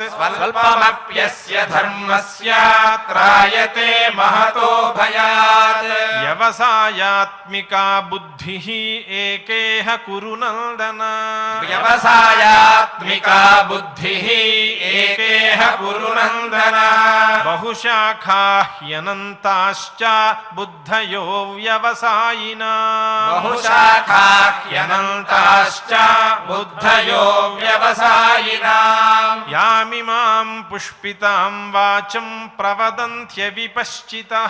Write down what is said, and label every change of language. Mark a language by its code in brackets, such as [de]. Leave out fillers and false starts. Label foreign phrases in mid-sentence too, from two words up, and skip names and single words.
[sa] स्वल्पमप्यस्य धर्मस्य त्रायते महतो भयात् व्यवसायात्मिका बुद्धिः एकेह कुरु नन्दन व्यवसायात्मिका बुद्धिः एकेह कुरु नन्दन बहुशाखा హ్యనంతాశ్చ బుద్ధయో వ్యవసాయినా బహుశాఖాహ్యనంతాశ్చ బుద్ధయో వ్యవసాయినాం యామిమాం పుష్పితాం వాచం ప్రవదంత్య విపశ్చితః